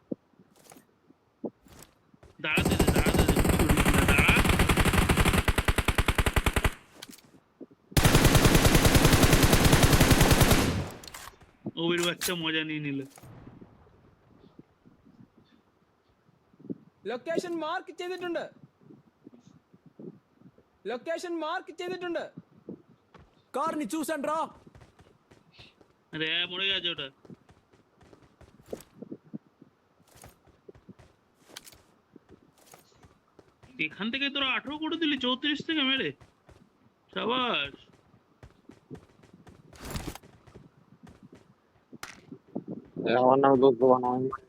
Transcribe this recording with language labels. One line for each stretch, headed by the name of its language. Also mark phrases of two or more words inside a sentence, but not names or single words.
Bangla: দাঁড়াতে দে দাঁড়া ওর বাচ্চা মজা নিয়ে নিল
Malayalam: ലൊക്കേഷൻ മാർക്ക് ചെയ്തിട്ടുണ്ട്. ലൊക്കേഷൻ മാർക്ക് ചെയ്തിട്ടുണ്ട്.
Telugu: കാറിന് చూసండ్రా.
Bangla: আরে মরে গেছে ওটা। এখান থেকে তোরা 18 করে দিলি 34 থেকে মেরে। শাবাশ। আমার নাম দোষ দেওয়া নয়।